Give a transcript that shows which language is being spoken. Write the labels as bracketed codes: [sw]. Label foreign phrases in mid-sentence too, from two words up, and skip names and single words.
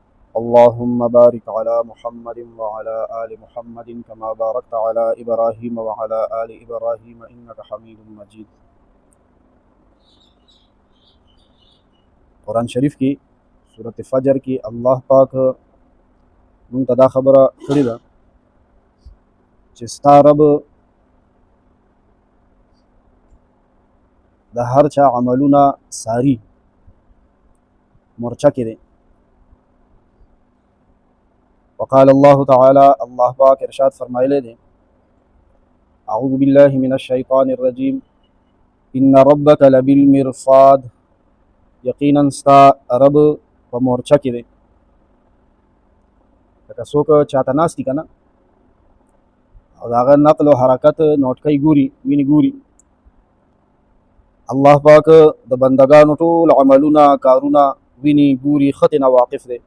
[ar] اللهم بارك على محمد وعلى آل محمد كما باركت على إبراهيم وعلى آل إبراهيم إنك حميد مجيد. [ps] قرآن شریف کی سورة فجر کی الله پاک مونږ ته دا خبره کړې ده چې ستا رب د هر چا عملونه ساری مورچه کې دی. [ar] وقال الله تعالى [ps] الله پاک ارشاد فرمایلی دی [ar] اعوذ بالله من الشیطان الرجیم ان ربک لبالمرصاد [ps] یقینا ستا رب په مورچه کې دی. لکه څوک چاته ناست دي که نه او د هغه نقل و حرکت نوټکۍ ګوري ویني ګوري. الله پاک د بندگانو ټول عملونه کارونه ویني ګوري ښه ترې نه واقف دی.